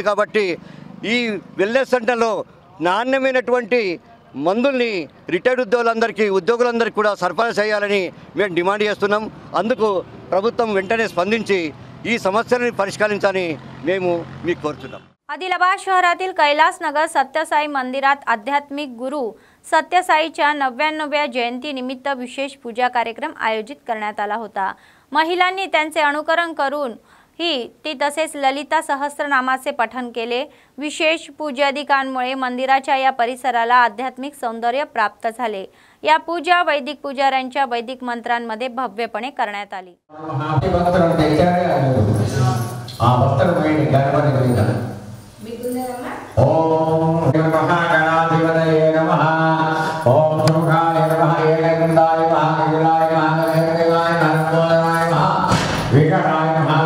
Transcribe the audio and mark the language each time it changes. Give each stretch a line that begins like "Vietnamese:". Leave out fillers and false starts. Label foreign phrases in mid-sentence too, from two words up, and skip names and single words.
Telugu: కాబట్టి ఈ వెల్నెస్ సెంటర్లో నాణ్యమైనటువంటి మందుల్ని రిటైర్డ్ ఉద్యోగులందరికీ కూడా సరఫరా చేయాలని మేము డిమాండ్ చేస్తున్నాం। అందుకు ప్రభుత్వం వెంటనే స్పందించి ఈ సమస్యలను పరిష్కరించాలని మేము మీకు కోరుతున్నాం।
Marathi: आदिलाबाद शहरातील कैलास नगर सत्यसाई मंदिरात आध्यात्मिक गुरु सत्यसाईच्या 99व्या जयंतीनिमित्त विशेष पूजा कार्यक्रम आयोजित करण्यात आला होता। महिलांनी त्यांचे अनुकरण करून ती तसेच ललिता सहस्रनामाचे पठण केले। विशेष पूजादिकांमुळे मंदिराच्या या परिसराला आध्यात्मिक सौंदर्य प्राप्त झाले। या पूजा वैदिक पुजाऱ्यांच्या वैदिक मंत्रांमध्ये भव्यपणे करण्यात आली।
Sanskrit: ओम महागणाधिपतये नमः। ओम सुखाय नमः। एकगंधाय नमः। विजयाय नमः। देवाय नमः। विघटाय नमः।